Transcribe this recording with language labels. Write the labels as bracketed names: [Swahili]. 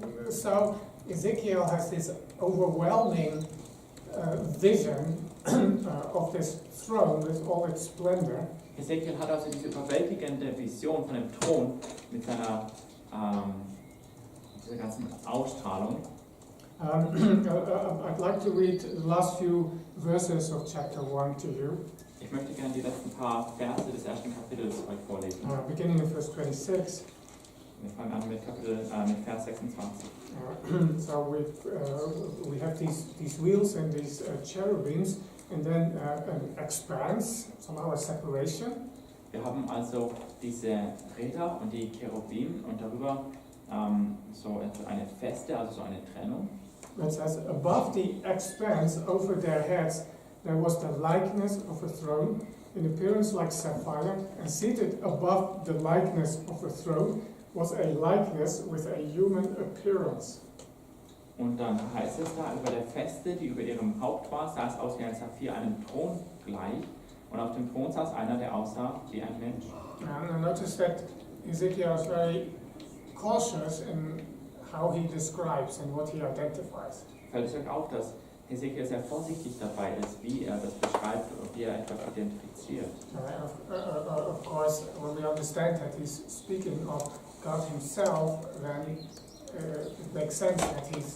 [English] So Ezekiel has this overwhelming vision of this throne with all its splendor. [German] Hesekiel hat also diese überwältigende Vision von dem Thron mit seiner dieser ganzen Ausstrahlung. [English] I'd like to read the last few verses of chapter 1 to you. [German] Ich möchte gerne die letzten paar Verse des ersten Kapitels euch vorlesen. [English] Beginning in verse 26. [German] Wir fangen an mit mit Vers 26. [English] So we have these wheels and these cherubims, and then an expanse, somehow a separation. [German] Wir haben also diese Räder und die Cherubim und darüber so eine Feste, also so eine Trennung. [English] It says, above the expanse over their heads there was the likeness of a throne, in appearance like sapphire, and seated above the likeness of a throne was a likeness with a human appearance. [German] Und dann heißt es da, über der Feste, die über ihrem Haupt war, sah es aus wie ein Saphir, einem Thron gleich. Und auf dem Thron saß einer, der aussah wie ein Mensch. [English] And I noticed that Ezekiel is very cautious in how he describes and what he identifies. [German] Fällt es euch auf, dass Hesekiel sehr vorsichtig dabei ist, wie er das beschreibt und wie er etwas identifiziert. [English] Of course, when we understand that he's speaking of God himself, then it makes sense that he's cautious in how you describe God.